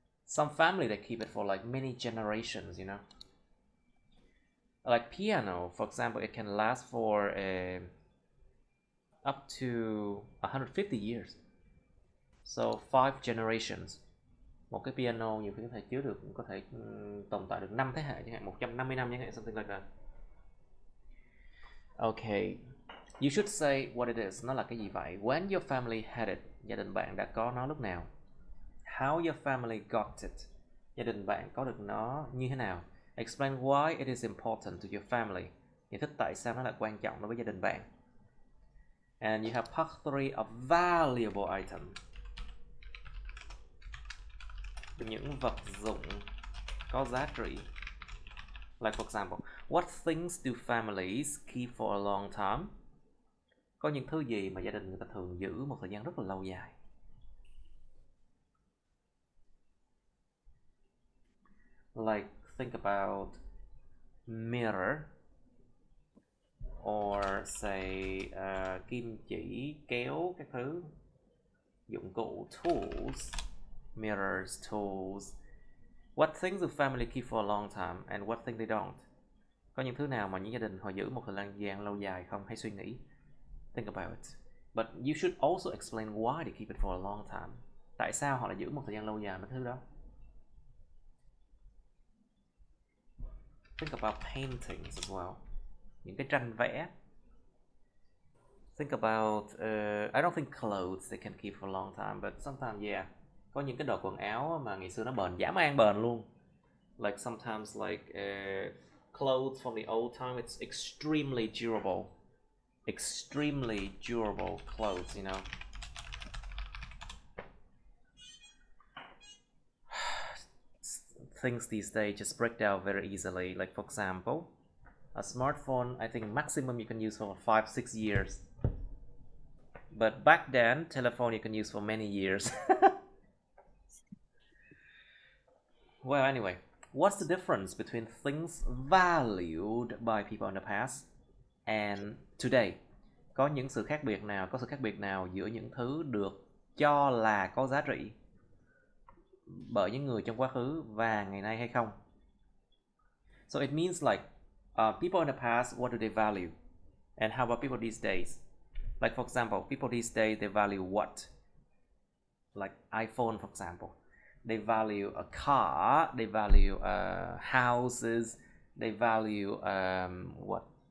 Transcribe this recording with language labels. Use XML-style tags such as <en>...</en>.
<en>Some family, they keep it for like many generations, you know? Like piano, for example, it can last for up to 150 years. So 5 generations.</en> <vi>Một cái piano nhiều khi có thể chứa được, có thể tồn tại được 5 thế hệ chẳng hạn, 150 năm chẳng hạn,</vi> <en>something like that. Okay. You should say what it is.</en> <vi>Nó là cái gì vậy?</vi> <en>When your family had it.</en> <vi>Gia đình bạn đã có nó lúc nào?</vi> <en>How your family got it.</en> <vi>Gia đình bạn có được nó như thế nào?</vi> <en>Explain why it is important to your family.</en> <vi>Giải thích tại sao nó là quan trọng đối với gia đình bạn.</vi> <en>And you have part 3 of valuable item.</en> <vi>Những vật dụng có giá trị.</vi> <en>Like for example, what things do families keep for a long time?</en> <vi>Có những thứ gì mà gia đình người ta thường giữ một thời gian rất là lâu dài.</vi> <en>Like think about mirror, or say</en> <vi>kim chỉ, kéo, các thứ, dụng cụ,</vi> <en>tools, mirrors, tools. What things do family keep for a long time and what things they don't?</en> <vi>Có những thứ nào mà những gia đình họ giữ một thời gian lâu dài không? Hãy suy nghĩ.</vi> <en>Think about it. But you should also explain why they keep it for a long time.</en> <vi>Tại sao họ lại giữ một thời gian lâu dài mấy thứ đó?</vi> <en>Think about paintings as well.</en> <vi>Những cái tranh vẽ.</vi> <en>Think about, I don't think clothes they can keep for a long time, but sometimes yeah.</en> <vi>Có những cái đồ quần áo mà ngày xưa nó bền, dã man bền luôn.</vi> <en>Like sometimes like clothes from the old time, it's extremely durable. Extremely durable clothes, you know. Things these days just break down very easily. Like for example, a smartphone, I think maximum you can use for 5-6 years. But back then, telephone you can use for many years. Well, anyway, what's the difference between things valued by people in the past and today?</en> <vi>Có những sự khác biệt nào, có sự khác biệt nào giữa những thứ được cho là có giá trị bởi những người trong quá khứ và ngày nay hay không?</vi> <en>So it means like people in the past, what do they value? And how about people these days? Like for example, people these days, they value what? Like iPhone, for example. They value a car, they value houses, they value what?</en>